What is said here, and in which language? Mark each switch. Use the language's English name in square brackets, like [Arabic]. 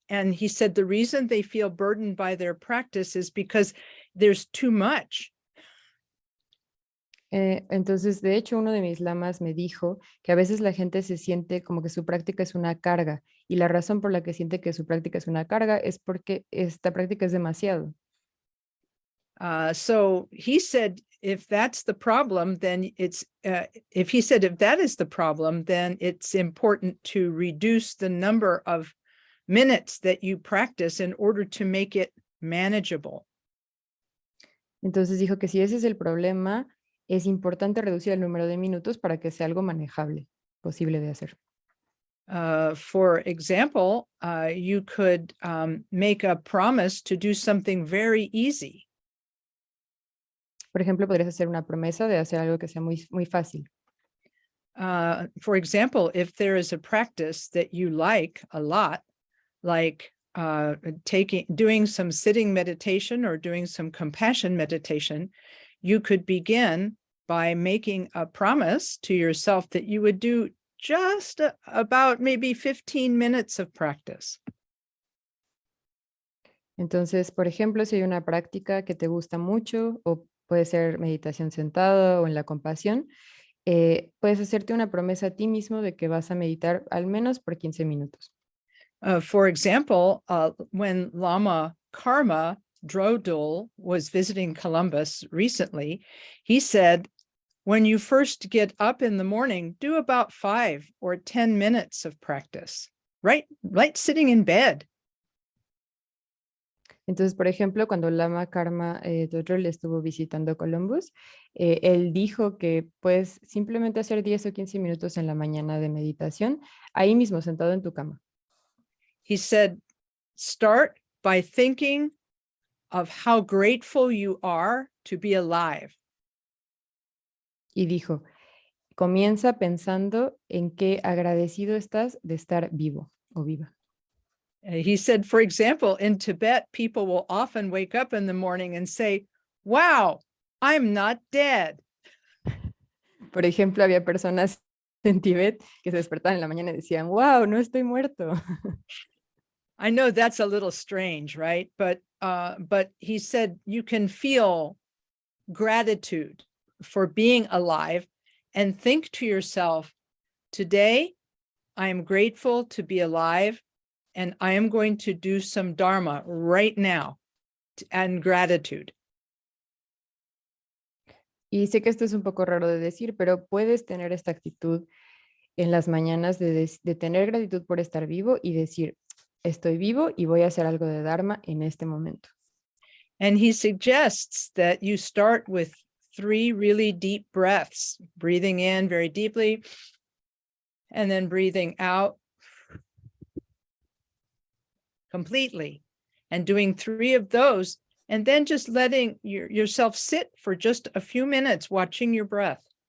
[English] And he said, the reason they feel burdened by their practice is because there's too much. [Spanish] Entonces, de hecho, uno de mis lamas me dijo que a veces la gente se siente como que su práctica es una carga y la razón por la que siente que su práctica es una carga es porque esta práctica es demasiado. [English] So he said, if that's the problem, then if that is the problem, then it's important to reduce the number of minutes that you practice in order to make it manageable. [Spanish] Entonces dijo que si ese es el problema, es importante reducir el número de minutos para que sea algo manejable, posible de hacer. [English] For example, you could make a promise to do something very easy. [Spanish] Por ejemplo, podrías hacer una promesa de hacer algo que sea muy fácil. [English] For example, if there is a practice that you like a lot, like doing some sitting meditation or doing some compassion meditation, you could begin by making a promise to yourself that you would do just about maybe 15 minutes of practice. [Spanish] Entonces, por ejemplo, si hay una práctica que te gusta mucho o puede ser meditación sentada o en la compasión, puedes hacerte una promesa a ti mismo de que vas a meditar al menos por 15 minutos. [English] For example, when Lama Karma Drodul was visiting Columbus recently, he said, when you first get up in the morning, do about 5 or 10 minutes of practice, right sitting in bed. [Spanish] Entonces, por ejemplo, cuando Lama Karma Dodrol estuvo visitando Columbus, él dijo que puedes simplemente hacer 10 o 15 minutos en la mañana de meditación, ahí mismo sentado en tu cama. [English] He said, start by thinking of how grateful you are to be alive. [Spanish] Y dijo, comienza pensando en qué agradecido estás de estar vivo o viva. [English] He said, for example, in Tibet, people will often wake up in the morning and say, wow, I'm not dead. [Spanish] Por ejemplo, había personas en Tibet que se despertaban en la mañana y decían, wow, no estoy muerto. [English] I know that's a little strange, right? But he said you can feel gratitude for being alive and think to yourself, today, I am grateful to be alive and I am going to do some Dharma right now and gratitude. [Spanish] Y sé que esto es un poco raro de decir, pero puedes tener esta actitud en las mañanas de tener gratitud por estar vivo y decir, estoy vivo y voy a hacer algo de Dharma en este momento. [English] And he suggests that you start with 3 really deep breaths, breathing in very deeply, and then breathing out completely, and doing 3 of those, and then just letting yourself sit for just a few minutes watching your breath.